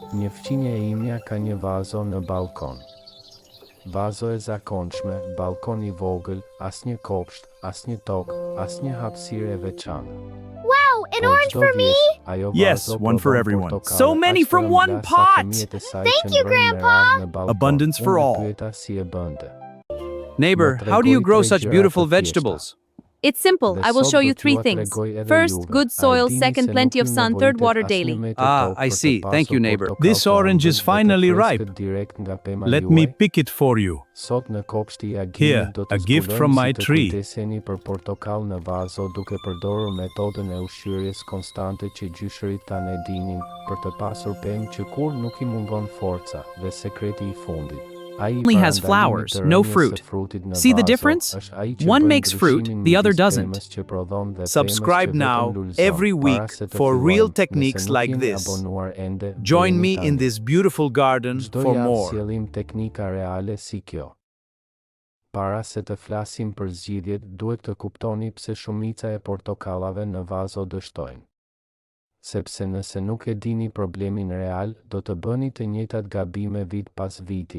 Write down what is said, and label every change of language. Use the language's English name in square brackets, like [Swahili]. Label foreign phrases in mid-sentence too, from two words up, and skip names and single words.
[Albanian] Një fqinje e imja ka një vazo në balkon. Vazo e zakonshme, balkon I vogël, asnjë kopsht, asnjë tokë, asnjë hapësirë e veçantë. [English] Wow, an orange for me? Yes, one for everyone. So many from one pot! Thank you, Grandpa! Abundance for all. [Albanian] Si [English] Neighbor, how do you grow such beautiful vegetables? It's simple. I will show you 3 things. First, good soil. Second, plenty of sun. Third, water daily. Ah, I see. Thank you, neighbor. This orange is finally ripe. Let me pick it for you. Here, a gift from my tree. [Albanian] Për portokall në vazo duke përdorur metodën e ushqyerjes konstante që gjyshërit tanë e dinin, për të pasur pemë që kur nuk I mungon forca dhe sekreti I fundit. [English] Only has flowers, no fruit. See the difference? One makes fruit, the other doesn't. Subscribe now, every week, for real techniques like this. Join me in this beautiful garden for more. [Albanian] Teknika reale si kjo. Para se të flasim për zgjidhjet, duhet të kuptoni pse shumica e portokallave në vazo dështojnë. Sepse nëse nuk e dini problemin real, do të bëni të njëjtat gabime vit pas viti.